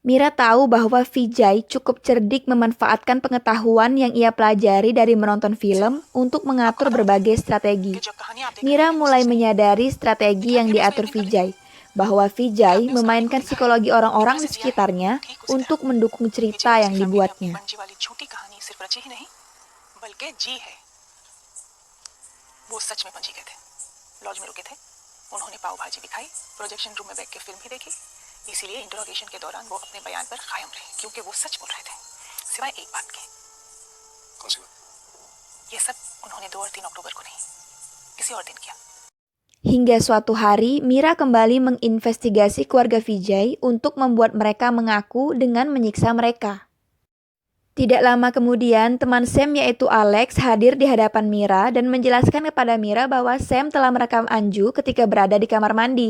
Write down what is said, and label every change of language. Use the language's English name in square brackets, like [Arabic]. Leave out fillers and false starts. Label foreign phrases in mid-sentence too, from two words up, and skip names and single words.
[Indonesian] Mira tahu bahwa Vijay cukup cerdik memanfaatkan pengetahuan yang ia pelajari dari menonton film untuk mengatur berbagai strategi. Mira mulai menyadari strategi yang diatur Vijay, bahwa Vijay memainkan psikologi orang-orang di sekitarnya untuk mendukung cerita yang dibuatnya. [Hindi] इसीलिए इंटरोगेशन के दौरान वो अपने बयान पर कायम रहे क्योंकि वो सच बोल रहे थे सिवाय एक बात के। कौन सी बात? ये सब उन्होंने 2 और 3 अक्टूबर को नहीं किसी और दिन किया। [Indonesian] Hingga suatu hari, Mira kembali menginvestigasi keluarga Vijay untuk membuat mereka mengaku dengan menyiksa mereka. Tidak lama kemudian, teman Sam yaitu Alex hadir di hadapan Mira dan menjelaskan kepada Mira bahwa Sam telah merekam Anju ketika berada di kamar mandi.